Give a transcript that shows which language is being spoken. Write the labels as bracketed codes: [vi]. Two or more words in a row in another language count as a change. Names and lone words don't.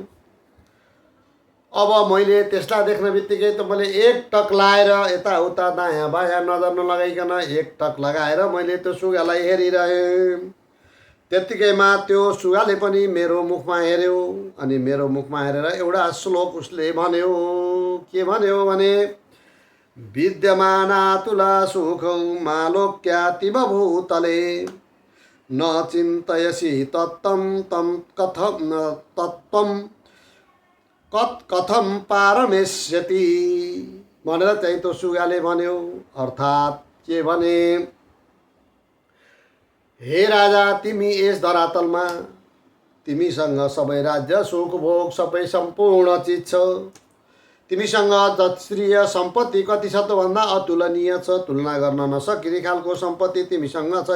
[ne] अब मैले त्यसलाई देख्ने बित्तिकै त मैले एक टक लाएर यताउता दायाँ बायाँ नजर नलगाइकन एक टक लगाएर मैले त्यो सुगालाई हेरिरहेँ। त्यत्तिकैमा त्यो सुगाले पनि मेरो मुखमा हेऱ्यो। अनि मेरो मुखमा हेरेर एउटा श्लोक उसले भन्यो। के भन्यो भने [sa] विद्यमानातुला सुखौ मालोक्यातिव भूतले न चिन्तयसि तत्त्वं तं कथम पारमेष्यति [ne] भनेर चाहिँ त्यो सुगाले भन्यो। अर्थात् के भने हे राजा, तिमी यस धरातलमा तिमीसँग सबै राज्य सुख भोग सबै सम्पूर्ण चिज छ। तिमीसँग जत्रीय सम्पत्ति कति छ त भन्दा अतुलनीय छ, तुलना गर्न नसकिने खालको सम्पत्ति तिमीसँग छ।